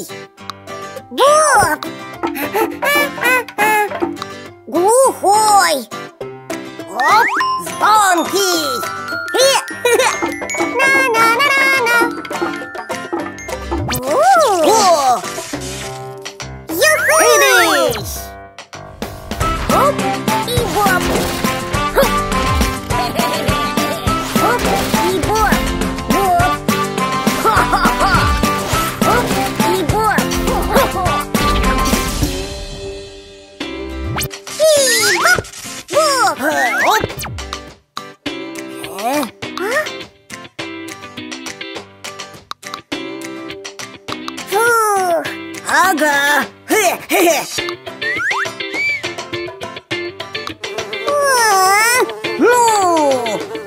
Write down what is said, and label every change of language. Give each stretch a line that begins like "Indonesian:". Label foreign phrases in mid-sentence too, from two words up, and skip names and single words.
Russian: Боп! Глухой! Оп! Звонкий! На-на-на-на-на! О! Юху! Тыдыщ! Оп и боп! Оп и боп! Боп! Оп и боп! И боп! Боп! Оп! Фух! Ага! Ну!